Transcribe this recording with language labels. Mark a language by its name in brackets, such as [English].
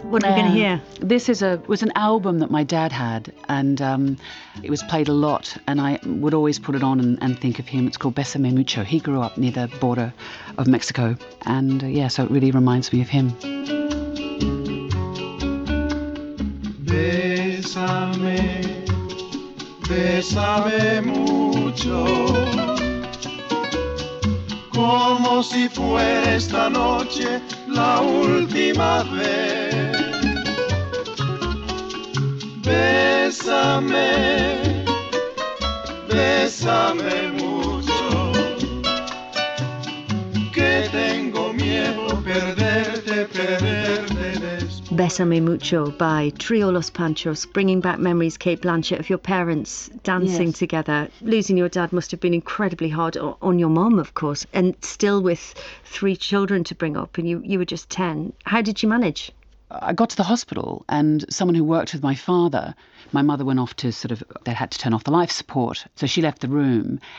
[English] What are we going to hear? This was an album that my dad had, and it was played a lot, and I would always put it on and think of him. It's called Bésame Mucho. He grew up near the border of Mexico, and so it really reminds me of him. [Spanish] Bésame, bésame mucho, como si fuera esta noche la última vez. Bésame, bésame mucho, que tengo miedo perderte después. [English] Bésame Mucho by Trio Los Panchos, bringing back memories, Cate Blanchett, of your parents dancing together. Losing your dad must have been incredibly hard on your mum, of course, and still with 3 children to bring up, and you were just 10. How did you manage? I got to the hospital and someone who worked with my father, my mother went off to they had to turn off the life support, so she left the room.